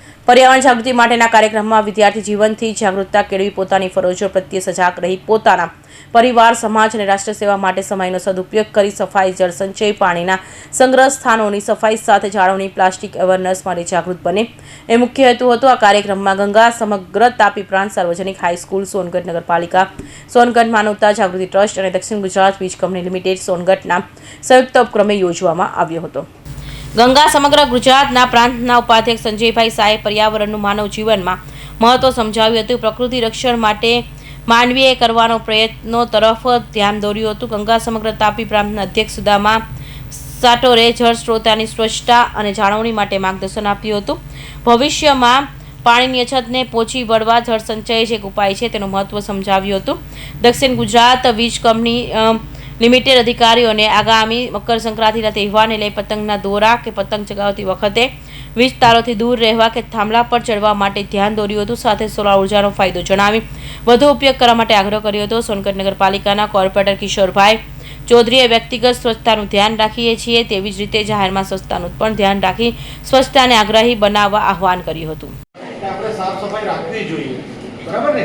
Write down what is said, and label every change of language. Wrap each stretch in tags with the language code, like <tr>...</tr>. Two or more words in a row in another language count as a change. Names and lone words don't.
<gu>પર્યાવરણ જાગૃતિ માટેના કાર્યક્રમમાં વિદ્યાર્થી જીવનથી જાગરૂકતા કેળવી પોતાની ફરજો પ્રત્યે સજાગ રહી પોતાના પરિવાર સમાજ અને રાષ્ટ્ર સેવા માટે સમયનો સદુપયોગ કરી સફાઈ જળ સંચય પાણીના સંગ્રહ સ્થાનોની સફાઈ સાથે જાળવણી પ્લાસ્ટિક અવેરનેસ માટે જાગૃત બને એ મુખ્ય હેતુ હતો। આ કાર્યક્રમમાં ગંગા સમગ્ર તાપી પ્રાંત સાર્વજનિક હાઈસ્કૂલ સોનગઢ નગરપાલિકા સોનગઢ માનવતા જાગૃતિ ટ્રસ્ટ અને દક્ષિણ ગુજરાત વીજ કંપની લિમિટેડ સોનગઢના સંયુક્ત ઉપક્રમે યોજવામાં આવ્યો હતો। ગંગા સમગ્ર ગુજરાતના પ્રાંતના ઉપાધ્યક્ષ સંજયભાઈ શાહે પર્યાવરણનું માનવ જીવનમાં મહત્વ સમજાવ્યું હતું। પ્રકૃતિ રક્ષણ માટે માનવીએ કરવાનો પ્રયત્નો તરફ ધ્યાન દોર્યું હતું। ગંગા સમગ્ર તાપી પ્રાંતના અધ્યક્ષ સુદામા સાટોરે જળ સ્ત્રોતની સ્વચ્છતા અને જાળવણી માટે માર્ગદર્શન આપ્યું હતું। ભવિષ્યમાં પાણીની અછતને પહોંચી વળવા જળ સંચય જે એક ઉપાય છે તેનું મહત્વ સમજાવ્યું હતું। દક્ષિણ ગુજરાત વીજ કંપની લિમિટેડ અધિકારીઓને આગામી મકર સંક્રાંતિના તહેવારને લઈ પતંગના દોરા કે પતંગ ચગાવતી વખતે વીજ તારોથી દૂર રહેવા કે થાંભલા પર ચઢવા માટે ધ્યાન દોર્યું હતું। સાથે સોલાર ઊર્જાનો ફાયદો જણાવી વધુ ઉપયોગ કરવા માટે આગ્રહ કર્યો હતો। સોનગઢ નગરપાલિકાના કોર્પોરેટર કિશોરભાઈ ચૌધરીએ વ્યક્તિગત સ્વચ્છતાનું ધ્યાન રાખીએ છીએ તેવી જ રીતે જાહેરમાં સ્વચ્છતાનું પણ ધ્યાન રાખી સ્વચ્છતાને આગ્રહી બનાવવા આહવાન કર્યું હતું। આપણે સાફ સફાઈ રાખવી જોઈએ, બરાબર ને?</gu>